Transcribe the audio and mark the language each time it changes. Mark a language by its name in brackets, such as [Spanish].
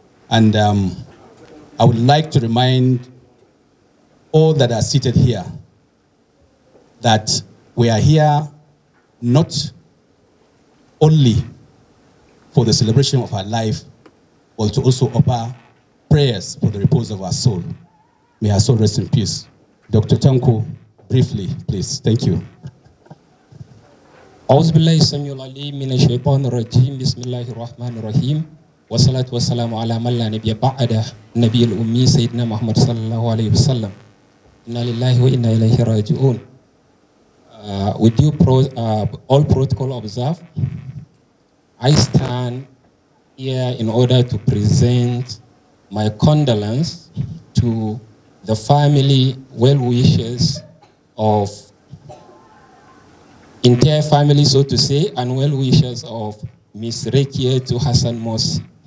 [English] And I would like to remind all that are seated here that we are here not only for the celebration of our life, but to also offer prayers for the repose of our soul. May our soul rest in peace. Dr. Tanko, briefly, please. Thank you. [Arabic] أعوذ بالله السميع العليم من الشيطان الرجيم بسم الله الرحمن الرحيم والصلاة والسلام على من لا نبي بعده النبي الأمي سيدنا محمد صلى الله عليه وسلم إنا لله وإنا إليه راجعون. [English] With due all protocol observed, I stand here in order to present my condolence to the family, well-wishers of entire family, so to say, and well-wishers of Miss Rakietou Hassane Mossi.